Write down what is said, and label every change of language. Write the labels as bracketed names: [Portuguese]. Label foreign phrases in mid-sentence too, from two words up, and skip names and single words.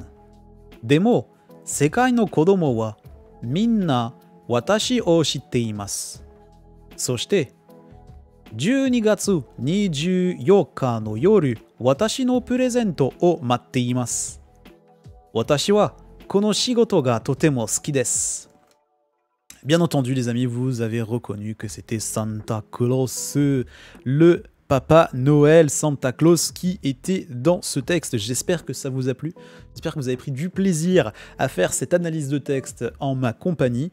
[Japanese] でも、世界の子供はみんな私を知っています。そして、12月24日の夜、私のプレゼントを待っています。私はこの仕事がとても好きです。 [French] Bien entendu, les amis, vous avez reconnu que c'était Santa Claus, le Papa Noël, Santa Claus qui était dans ce texte. J'espère que ça vous a plu. J'espère que vous avez pris du plaisir à faire cette analyse de texte en ma compagnie.